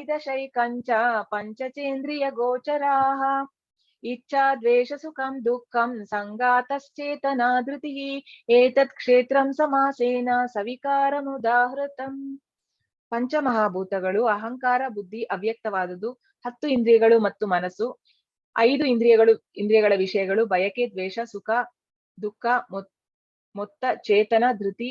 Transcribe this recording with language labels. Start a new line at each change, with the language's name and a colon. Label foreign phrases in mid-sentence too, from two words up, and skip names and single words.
Sanskrit: ದಶೈಕಂಚ ಪಂಚಚೇಂದ್ರಿಯ ಗೋಚರಾಃ ಇಚ್ಛಾ ದ್ವೇಷ ಸುಖಂ ದುಃಖಂ ಸಂಗಾತಶ್ಚೇತನಾ ಧೃತಿಃ ಏತತ್ ಕ್ಷೇತ್ರಂ ಸಮಾಸೇನ ಸವಿಕಾರಮುದಾಹೃತಂ.
Kannada: ಪಂಚಮಹಾಭೂತಗಳು ಅಹಂಕಾರ, ಬುದ್ಧಿ, ಅವ್ಯಕ್ತವಾದುದು, 10 ಇಂದ್ರಿಯಗಳು ಮತ್ತು ಮನಸ್ಸು, 5 ಇಂದ್ರಿಯಗಳ ವಿಷಯಗಳು, ಬಯಕೆ, ದ್ವೇಷ, ಸುಖ, ದುಃಖ, ಮೊತ್ತ, ಚೇತನ, ಧೃತಿ.